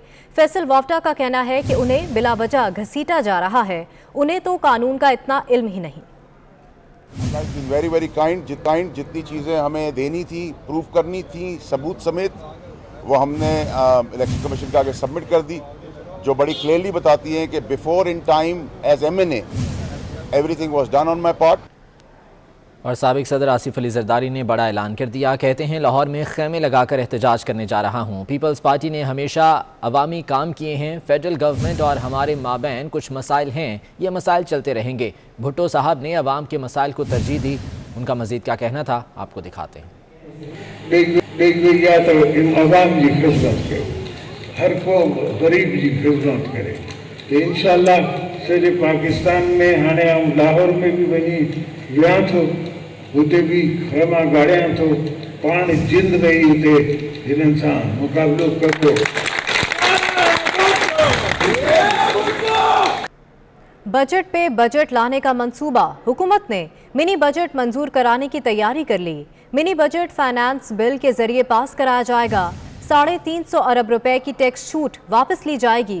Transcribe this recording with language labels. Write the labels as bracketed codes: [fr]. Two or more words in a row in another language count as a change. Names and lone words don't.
[hi] फैसल वावडा का कहना है कि उन्हें बिला वजह घसीटा जा रहा है, उन्हें तो कानून का इतना इल्म ही नहीं। [en] very kind [hi] जितनी चीज़ें हमें देनी थी, प्रूफ करनी थी सबूत समेत, वो हमने इलेक्शन कमीशन के आगे सबमिट कर दी जो बड़ी क्लियरली बताती हैं कि [en] before in time as MNA everything was done on my part. [hi] और साबिक सदर आसिफ अली जरदारी ने बड़ा ऐलान कर दिया। कहते हैं लाहौर में खेमे लगाकर एहतजाज करने जा रहा हूँ। पीपल्स पार्टी ने हमेशा अवामी काम किए हैं। [en] federal government [hi] और हमारे माबैन कुछ मसाइल हैं, ये मसाइल चलते रहेंगे। भुट्टो साहब ने अवाम के मसाइल को तरजीह दी। उनका मजीद क्या कहना था आपको दिखाते हैं। [sd] हर को गरीब जी खिदमत करे तो इंशाल्लाह सॼे पाकिस्तान में हाणे हम लाहौर में भी वञी वियां थो, उते भी खमा गाड़ियां थो, पाण जिंद रही उते हिननि सां मुक़ाबिलो कंदो। [hi] बजट पे बजट लाने का मंसूबा। हुकूमत ने [en] mini budget [hi] मंजूर कराने की तैयारी कर ली। [en] mini budget finance bill [hi] के जरिए पास कराया जाएगा। 350 अरब रुपए की टैक्स छूट वापस ली जाएगी।